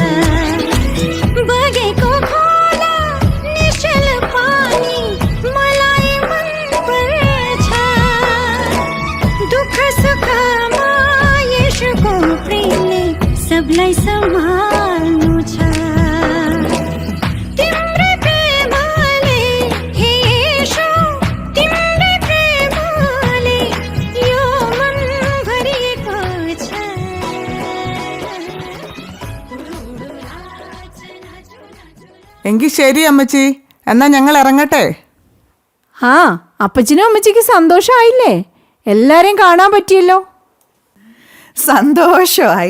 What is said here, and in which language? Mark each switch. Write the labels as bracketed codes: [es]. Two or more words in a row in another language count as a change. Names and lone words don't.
[ne] बगेको खोला निश्चल पानी मलाई मन पर्छ दुःख सुखमा येशूको प्रेमले सबलाई सम्हाल्नु छ तिम्रै प्रेमले हे येशू तिम्रै प्रेमले यो मन भरिएको छ [ml] എങ്കിൽ ശരി അമ്മച്ചി, എന്നാ ഞങ്ങൾ ഇറങ്ങട്ടെ. ആ അപ്പച്ചനും അമ്മച്ചിക്ക് സന്തോഷമായില്ലേ? എല്ലാരെയും കാണാൻ പറ്റിയല്ലോ. സന്തോഷമായി.